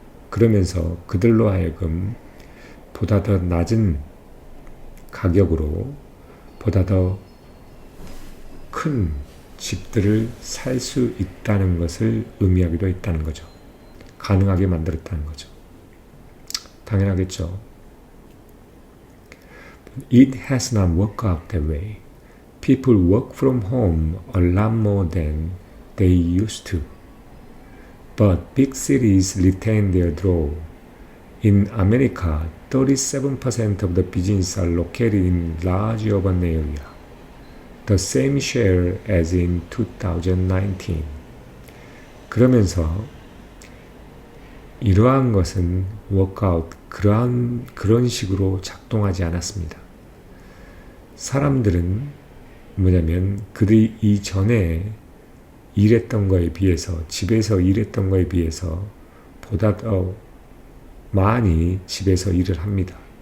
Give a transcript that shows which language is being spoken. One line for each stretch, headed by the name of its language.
Korean: 그러면서 그들로 하여금 보다 더 낮은 가격으로 보다 더 큰 집들을 살 수 있다는 것을 의미하기도 했다는 거죠. 가능하게 만들었다는 거죠. 당연하겠죠.
English: It has not worked out that way. People work from home a lot more than they used to. But big cities retain their draw. In America, 37% of the businesses are located in large urban areas, the same share as in 2019.
Korean: 그러면서 이러한 것은 워크아웃, 그런 식으로 작동하지 않았습니다. 사람들은 뭐냐면 그들이 이전에 일했던 거에 비해서, 집에서 일했던 거에 비해서 보다 더 많이 집에서 일을 합니다.